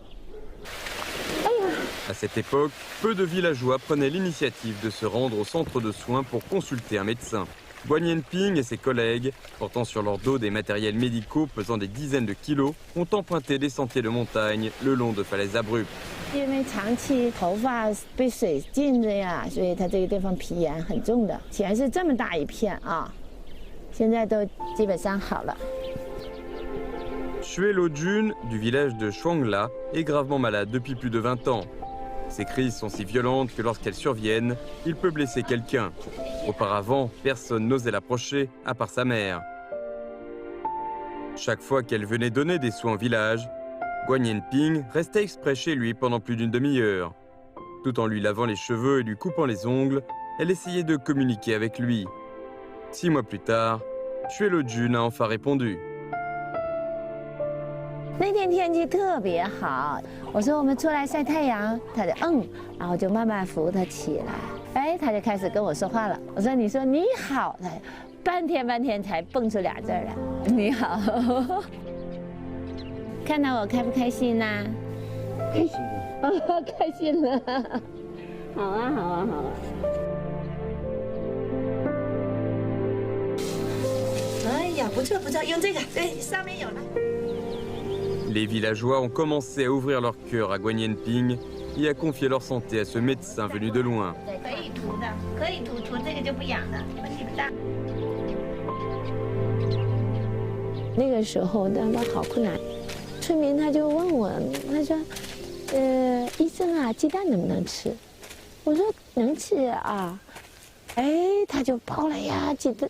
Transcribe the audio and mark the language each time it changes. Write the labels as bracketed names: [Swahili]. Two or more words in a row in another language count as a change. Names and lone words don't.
[French] À cette époque, peu de villageois prenaient l'initiative de se rendre au centre de soins pour consulter un médecin. Guan Yanping et ses collègues, portant sur leur dos des matériels médicaux pesant des dizaines de kilos, ont emprunté des sentiers de montagne le long de falaises abruptes. [Chinese] 因为长期头发被水浸着呀，所以它这个地方皮炎很重的。以前是这么大一片啊，现在都基本上好了。 [French] Xue Lojun, du village de Shuangla, est gravement malade depuis plus de 20 ans. Ces crises sont si violentes que lorsqu'elles surviennent, il peut blesser quelqu'un. Auparavant, personne n'osait l'approcher, à part sa mère. Chaque fois qu'elle venait donner des soins au village, Guan Yanping restait exprès chez lui pendant plus d'une demi-heure. Tout en lui lavant les cheveux et lui coupant les ongles, elle essayait de communiquer avec lui. 6 mois plus tard, Xue Lojun a enfin répondu. [Chinese] 那天天气特别好，我说我们出来晒太阳，他就然后就慢慢扶他起来，哎，他就开始跟我说话了。我说你说你好，他半天才蹦出2字来，你好。看到我开不开心呐？开心了，开心了。好啊，好啊，好啊。哎呀，不错不错，用这个，对，上面有了。 [French] Les villageois ont commencé à ouvrir leur cœur à Guan Yanping et à confier leur santé à ce médecin venu de loin. [Chinese] 可以涂的，可以涂这个就不痒了，问题不大。那个时候真的好困难，村民他就问我，他说，医生啊，鸡蛋能不能吃？我说能吃啊，哎，他就跑来呀，鸡蛋。